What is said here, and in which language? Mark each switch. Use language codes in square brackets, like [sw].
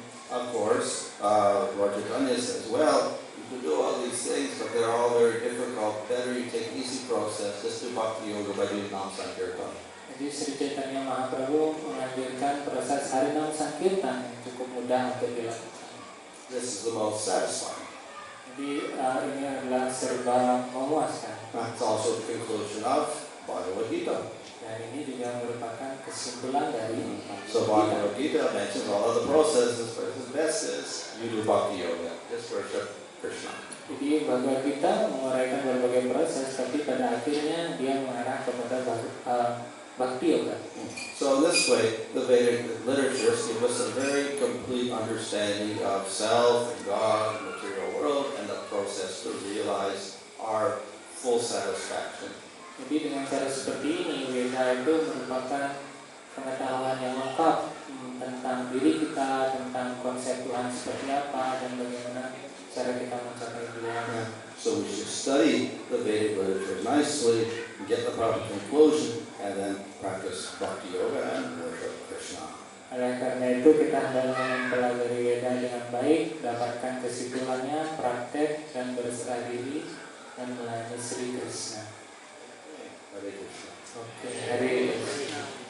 [en] Of course, Lord Chaitanya says, well, you can do all these things, but they're all very difficult. Better you take easy process. Just do Bhakti Yoga by doing Nam Sankirtan. [id] Jadi Sri Chaitanya Mahaprabhu menganjurkan proses Harinam Sankirtan yang cukup mudah untuk dilakukan. [en] This is the most satisfying. [id] Jadi ini adalah serba memuaskan. [en] That's also the conclusion of Bhagavad Gita. [id] Dan ini juga merupakan kesimpulan dari [en] So Bhagavad Gita mentions all of the processes, but the best is you do Bhakti Yoga. Just worship Krishna. [id] Jadi Bhagavad Gita menguraikan berbagai proses, tapi pada akhirnya dia mengarah kepada Bhakti Yoga. [en] So in this way, the Vedic literatures give us a very complete understanding of self, God, material world, and the process to realize our full satisfaction. [id] Jadi dengan cara seperti ini, Veda itu merupakan pengetahuan yang lengkap tentang diri kita, tentang konsep Tuhan seperti apa, dan bagaimana cara kita mencapai Dia. [en] So we should study the Vedic literature nicely, get the proper conclusion, and then practice Bhakti Yoga and worship Krishna. [id] Oleh karena itu kita hendaknya mempelajari Veda dengan baik, dapatkan kesimpulannya, praktek dan berserah diri dan melayani Sri Krishna. [en] Hare Krishna. [id] Oke, Hare Krishna.